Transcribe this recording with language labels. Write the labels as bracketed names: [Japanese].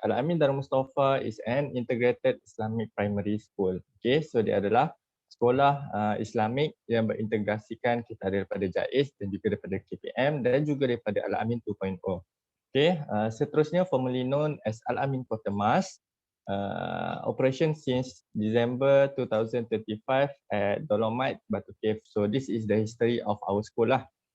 [English] Al-Amin Darul Mustafa is an integrated Islamic primary school. [Malay] Okay, so dia adalah sekolah Islamik yang berintegrasikan kita daripada JAIS dan juga daripada KPM dan juga daripada Al-Amin 2.0. [English] Okay, [Malay] seterusnya [English] formally known as Al-Amin Kota Mas. Operation since December 2035 at Dolomite Batu Cave. So this is the history of our school lah.